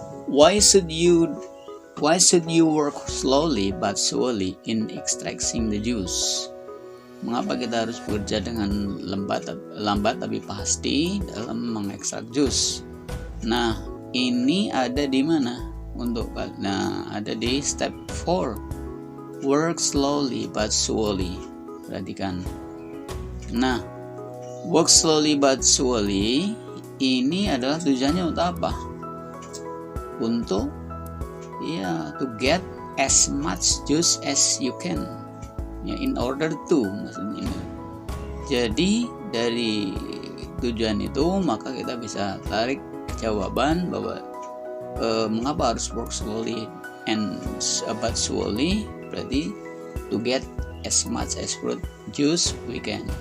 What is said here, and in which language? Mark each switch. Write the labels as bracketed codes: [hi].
[en] Why should you work slowly but surely in extracting the juice? [id] Mengapa kita harus bekerja dengan lambat tapi pasti dalam mengekstrak jus? Nah, ini ada di mana? Ada di step 4. [en] Work slowly but surely. [id] Perhatikan. Nah, [en] work slowly but surely [id] ini adalah tujuannya untuk apa? Untuk [en] to get as much juice as you can. Ya, in order to, [id] maksudnya Jadi dari tujuan itu maka kita bisa tarik jawaban bahwa mengapa harus [en] work slowly and but slowly, [id] berarti [en] to get as much as fruit juice we can.